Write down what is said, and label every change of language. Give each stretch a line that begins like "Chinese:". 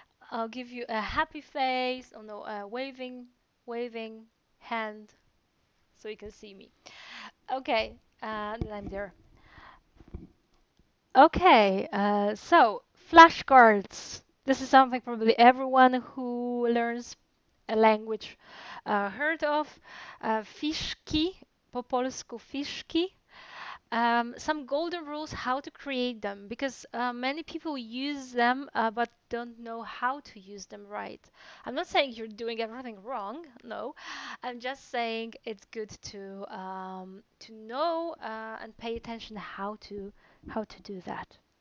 English: I'll give you a happy face. Oh no, a waving hand so you can see me. Okay, then I'm there. Okay, so flashcards. This is something probably everyone who learns a language heard of.
Polish: Fiszki, po polsku fiszki.
English: Some golden rules how to create them, because many people use them but don't know how to use them right. I'm not saying you're doing everything wrong. No, I'm just saying it's good to know and pay attention how to do that.